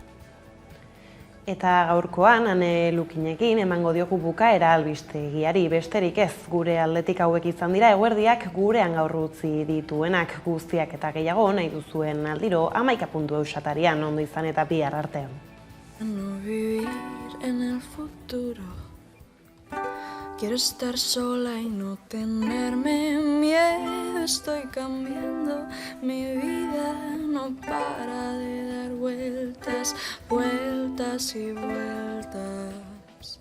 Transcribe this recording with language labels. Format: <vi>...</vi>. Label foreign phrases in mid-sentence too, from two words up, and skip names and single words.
<eu>Eta gaurkoan, Ane Lukinekin emango diogu bukaera albistegiari, besterik ez gure aldetik hauek izan dira eguerdiak gurean gaur utzi dituenak guztiak eta gehiago nahi duzuen aldiro 11.eusatarian ondo izan eta bihar artean.</eu> <es>No vivir en el futuro. Quiero estar sola y no tenerme miedo. Estoy cambiando, mi vida no para de dar vueltas, vueltas y vueltas.</es>